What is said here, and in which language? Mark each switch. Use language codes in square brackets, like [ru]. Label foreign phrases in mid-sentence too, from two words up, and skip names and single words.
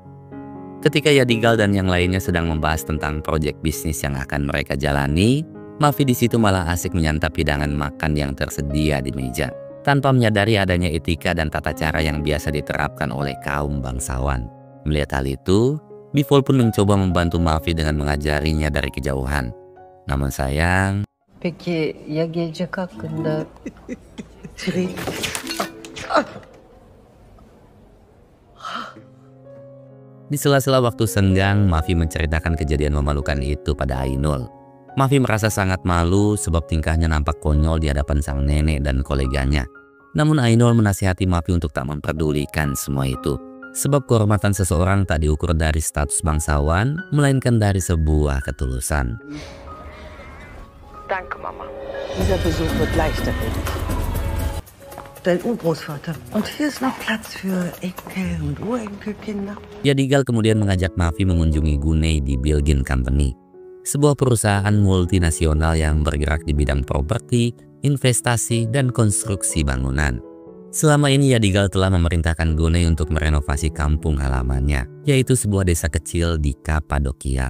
[id] Ketika Yadigal dan yang lainnya sedang membahas tentang proyek bisnis yang akan mereka jalani, Mavi di situ malah asik menyantap hidangan makan yang tersedia di meja, tanpa menyadari adanya etika dan tata cara yang biasa diterapkan oleh kaum bangsawan. Melihat hal itu, Bivol pun mencoba membantu Mavi dengan mengajarinya dari kejauhan. Namun sayang, [tr] Peki ya gelecek hakkında? [id] Di sela-sela waktu senggang, Mavi menceritakan kejadian memalukan itu pada Ainul. Mavi merasa sangat malu sebab tingkahnya nampak konyol di hadapan sang nenek dan koleganya. Namun Ainul menasihati Mavi untuk tak memperdulikan semua itu. Sebab kehormatan seseorang tak diukur dari status bangsawan, melainkan dari sebuah ketulusan. [de] Danke, Mama. Dieser Besuch wird leichter. Dein Urgroßvater. Und hier ist noch Platz für Enkel- und Urenkelkinder. [id] Yadigal kemudian mengajak Mavi mengunjungi Gunei di Bilgin Company, sebuah perusahaan multinasional yang bergerak di bidang properti, investasi, dan konstruksi bangunan. Selama ini Yadigal telah memerintahkan Gunei untuk merenovasi kampung halamannya, yaitu sebuah desa kecil di Kapadokia.